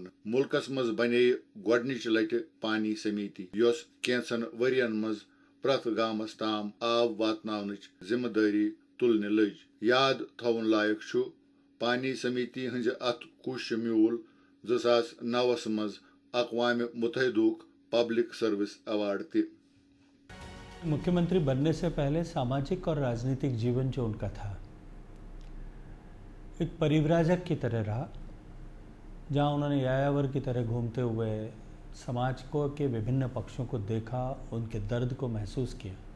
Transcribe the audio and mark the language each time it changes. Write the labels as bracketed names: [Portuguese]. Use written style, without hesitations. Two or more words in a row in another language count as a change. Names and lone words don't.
[Kashmiri] मुल्कस मज बने गोडनिच लट पानी समिति, योस कैंसन वरियन मज प्रथ गामस ताम आब वातनावनच जिम्मेदारी तुलने लज। याद थवन लायक छु पानी समिति हंज अथ कुश म्यूल 2009 मज अक़वाम मुत्तहिदुक पब्लिक सर्विस अवार्ड थे। [Hindi] मुख्यमंत्री बनने से पहले सामाजिक और राजनीतिक जीवन जो उनका था, एक परिव्राजक की तरह रहा, जहां उन्होंने यायावर की तरह घूमते हुए समाज को के विभिन्न पक्षों को देखा, उनके दर्द को महसूस किया।